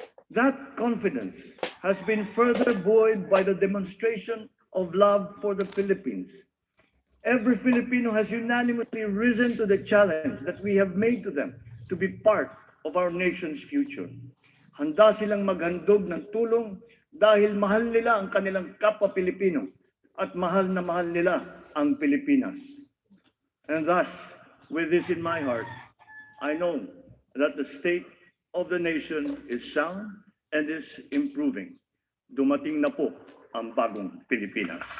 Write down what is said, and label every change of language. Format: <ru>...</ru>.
<en>That confidence has been further buoyed by the demonstration of love for the Philippines. Every Filipino has unanimously risen to the challenge that we have made to them to be part of our nation's future.</en> <tl>Handa silang maghandog ng tulong dahil mahal nila ang kanilang kapwa Pilipino at mahal na mahal nila ang Pilipinas.</tl> <en>And thus, with this in my heart, I know that the state of the nation is sound and is improving.</en> <tl>Dumating na po ang bagong Pilipinas.</tl>